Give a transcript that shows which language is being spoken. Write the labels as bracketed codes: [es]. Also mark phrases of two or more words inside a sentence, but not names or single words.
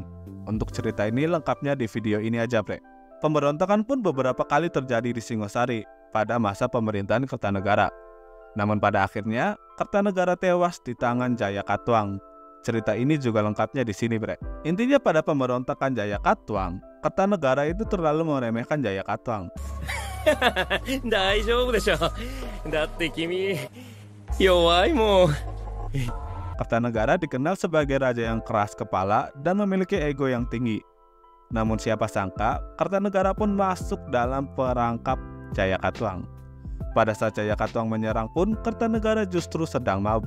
[id] Untuk cerita ini lengkapnya di video ini aja, bre. Pemberontakan pun beberapa kali terjadi di Singosari pada masa pemerintahan Kertanegara. Namun pada akhirnya, Kertanegara tewas di tangan Jayakatwang. Cerita ini juga lengkapnya di sini, bre. Intinya pada pemberontakan Jayakatwang, Kertanegara itu terlalu meremehkan Jayakatwang. [ja] 大丈夫でしょ。だって君弱いもん。 [id] Kertanegara dikenal sebagai raja yang keras kepala dan memiliki ego yang tinggi. Namun siapa sangka, Kertanegara pun masuk dalam perangkap Jayakatwang. Pada saat Jayakatwang menyerang pun, Kertanegara justru sedang mabuk.